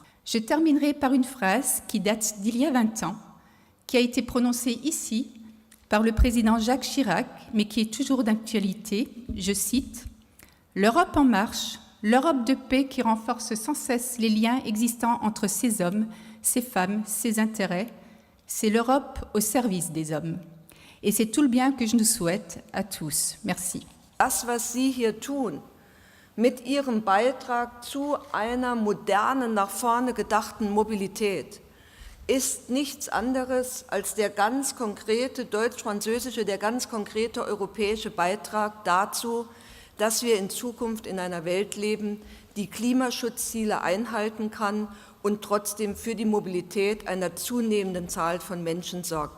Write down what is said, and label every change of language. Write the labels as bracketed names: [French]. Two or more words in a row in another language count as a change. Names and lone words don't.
[French] Je terminerai par une phrase qui date d'il y a 20 ans, qui a été prononcée ici par le président Jacques Chirac, mais qui est toujours d'actualité. Je cite « L'Europe en marche, l'Europe de paix qui renforce sans cesse les liens existants entre ces hommes, ces femmes, ces intérêts, c'est l'Europe au service des hommes. Et c'est tout le bien que je nous souhaite à tous. Merci. [German] Das, was Sie hier tun, mit Ihrem Beitrag zu einer modernen, nach vorne gedachten Mobilität, ist nichts anderes als der ganz konkrete deutsch-französische, der ganz konkrete europäische Beitrag dazu, dass wir in Zukunft in einer Welt leben, die Klimaschutzziele einhalten kann und trotzdem für die Mobilität einer zunehmenden Zahl von Menschen sorgt.